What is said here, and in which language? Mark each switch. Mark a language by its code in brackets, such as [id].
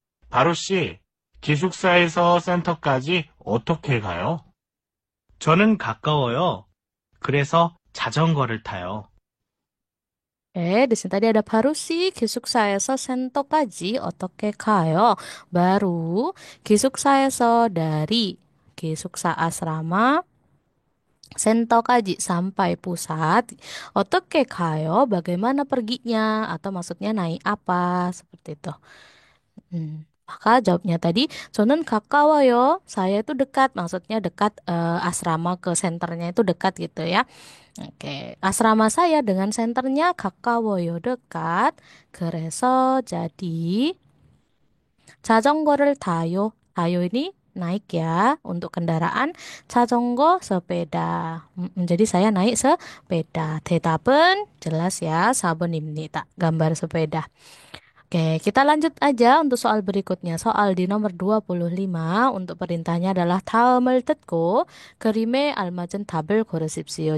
[ko] 바로 씨, 기숙사에서 센터까지 어떻게 가요? 저는 가까워요. 그래서 자전거를 타요. [id] Di sini tadi ada [ko] 바로시 기숙사에서 센터까지 어떻게 가요? 바로 기숙사에서 [id] dari 기숙사 asrama 센터까지 sampai pusat. [ko] 어떻게 가요? [id] Bagaimana perginya? Atau maksudnya naik apa? Seperti itu. Maka jawabnya tadi, [ko] 저는 가까워요. [id] Saya itu dekat, maksudnya dekat asrama ke senternya itu dekat gitu ya. Oke, asrama saya dengan senternya [ko] 가까워요, [id] dekat. [ko] 그래서 [id] jadi [ko] 자전거를 타요. [id] 타요 ini naik ya untuk kendaraan. 자전거 sepeda. Jadi saya naik sepeda. [ko] 대답은 [id] jelas ya [ko] 4번입니다. [id] Gambar sepeda. Oke, kita lanjut aja untuk soal berikutnya. Soal di nomor 25 untuk perintahnya adalah [ko] 다음을 듣고 그림에 알맞은 답을 고르십시오.